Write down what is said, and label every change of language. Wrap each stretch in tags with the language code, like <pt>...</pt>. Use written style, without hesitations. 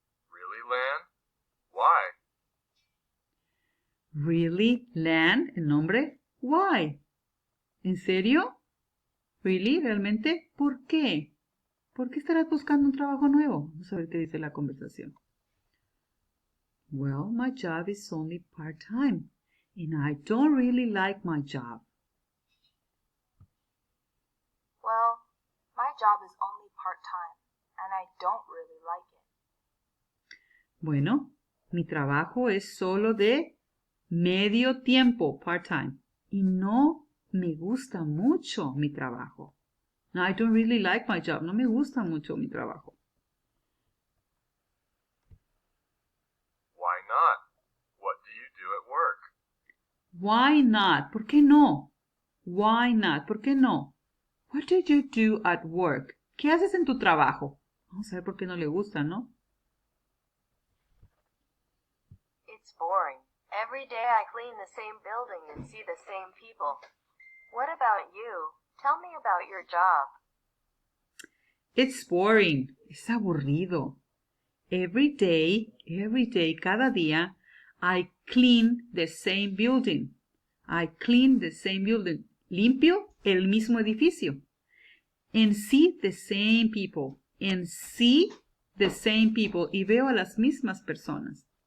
<en>Really, Lan? Why? Really,</en> <es>Lan, el nombre.</es> <en>Why?</en> <es>¿En serio?</es> <en>Really,</en> <es>realmente, ¿por qué? ¿Por qué estarás buscando un trabajo nuevo? Vamos a ver qué dice la conversación.</es> <en>Well, my job is only part-time, and I don't really like my job. Well, my job is only part-time, and I don't really like it.</en> <es>Bueno, mi trabajo es solo de medio tiempo, part-time, y no me gusta mucho mi trabajo.</es> <en>No, I don't really like my job.</en> <es>No me gusta mucho mi trabajo.</es> <en>Why not? What do you do at work? Why not?</en> <es>¿Por qué no? Why not? ¿Por qué no?</es> <en>What do you do at work?</en> <es>¿Qué haces en tu trabajo? Vamos a ver por qué no le gusta, ¿no?</es> <en>It's boring. Every day I clean the same building and see the same people. What about you? Tell me about your job. It's boring.</en> <es>Es aburrido.</es> <en>Every day,</en> <es>cada día,</es> <en>I clean the same building. I clean the same building.</en> <es>Limpio el mismo edificio.</es> <en>And see the same people. And see the same people.</en> <es>Y veo a las mismas personas.</es>